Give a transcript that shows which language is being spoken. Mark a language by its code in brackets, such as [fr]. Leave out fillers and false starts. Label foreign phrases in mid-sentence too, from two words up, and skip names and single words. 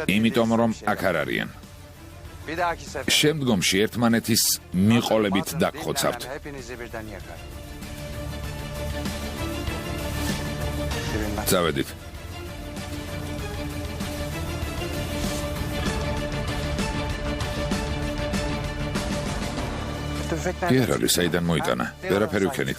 [ka] იმიტომ რომ აქ არ არიან. [tr] Bir dahaki sefer. [ka] შემდგომში ერთმანეთის მიყოლებით დაგხოცავთ. [tr] Hepinizi birden yakar. [ka] წავედით. კი არ არის, საიდან მოიტანა? ვერაფერი ვქენით.